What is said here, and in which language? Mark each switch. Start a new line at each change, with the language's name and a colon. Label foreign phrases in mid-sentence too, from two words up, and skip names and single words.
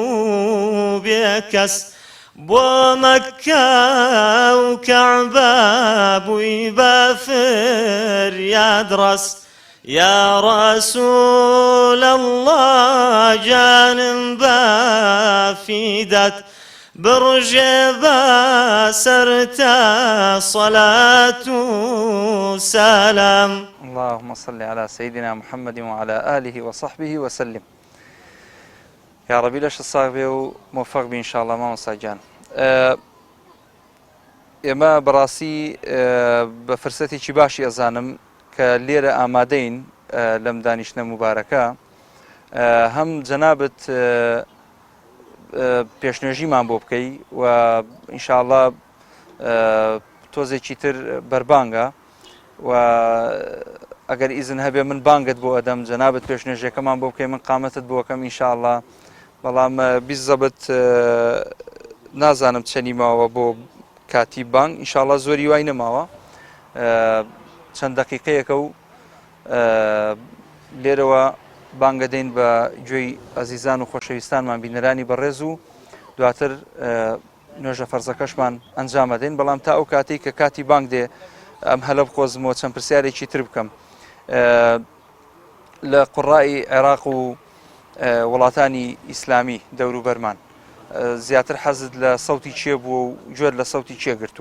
Arabic: بكس بو مكة وكعبة بوي بافر يدرس يا رسول الله جانم بافيدت برجبا سرتا صلاة سلام. اللهم صل على سيدنا محمد وعلى آله وصحبه وسلم. يا ربي
Central Kurdish: لەش ساغبێ و موفق بی
Arabic: إن شاء الله
Central Kurdish: مامۆستا گیان. ئێمە بەڕاستی بە فرسەتێکی باشی ئەزانم کە لێرە ئامادەین لەم دانیشتنە مبارەکە هەم جەنابەت پێشنوێژیمان بۆ بکەی و
Arabic: إن شاء الله
Central Kurdish: تۆزێکی تر بەربانگە و ئەگەر ئیزن هەبێ من بانگت بۆ ئەدەم جەنابەت پێشنوێژەکەمان بۆ بکەی من قامەتت بۆ ئەەکەم
Arabic: إن شاء الله
Central Kurdish: بەڵام بیزەبت نازانم چەنی ماوە بۆ کاتی بانگ
Arabic: إن شاء الله
Central Kurdish: زۆری وای نەماوە چەند دەقیقەیەکە و لێرەوە بانگە دەین بە گوێی ئەزیزان و خۆشەویستانمان بینەرانی بەڕێز و دواتر نوێژە فەرزەکەشمان ئەنجامە دەین بەڵام تا ئەو کاتێک کە کاتی بانگ دێ ئەم هەلە بخۆزمەوە چەند پرسیارێکی تر بکەم لە قوڕائی عێراق و وڵاتانی ئیسلامی دەور و بەرمان زیاتر حەزت لە سەوتی چێ بووە و گوێت لە سەوتی چێ گرتووە؟